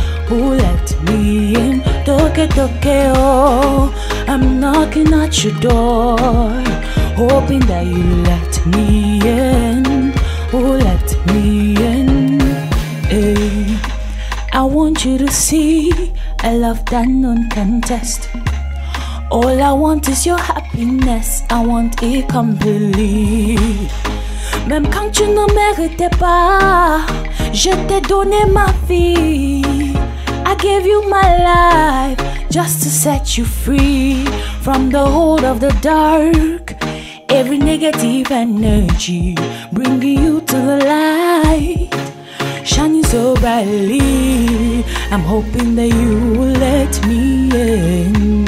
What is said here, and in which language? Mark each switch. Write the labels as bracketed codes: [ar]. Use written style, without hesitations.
[en] Oh, let me in. [fr] Toquer, toquer, [en] oh, I'm knocking at your door, hoping that you let me in. Oh, let me in. Hey, I want you to see a love that none can test. All I want is your happiness, I want it completely. [fr] Même quand tu ne méritais pas, je t'ai donné ma vie. [en] I gave you my life just to set you free from the hold of the dark. Every negative energy, bringing you to the light, shining so brightly. I'm hoping that you will let me in.